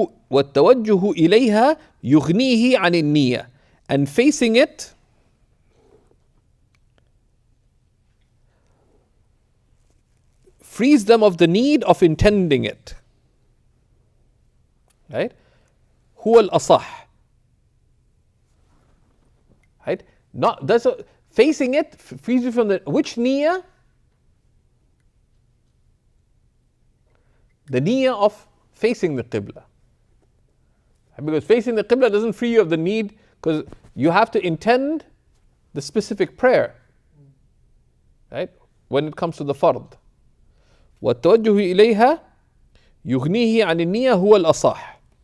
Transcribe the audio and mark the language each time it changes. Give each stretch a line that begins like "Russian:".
Arabic: والتوجه إليها يغنيه عن النية.
English: And facing it frees them of the need of intending it.
Arabic: Right? هو الأصح.
English: Right? Not that's a, facing it frees you from the which niyyah? The niyyah of facing the qibla. Because facing the qibla doesn't free you of the need, because you have to intend the specific prayer. Right? When it comes to the fard.
Arabic: والتوجه إليها يغنيه عن النية هو الأصح.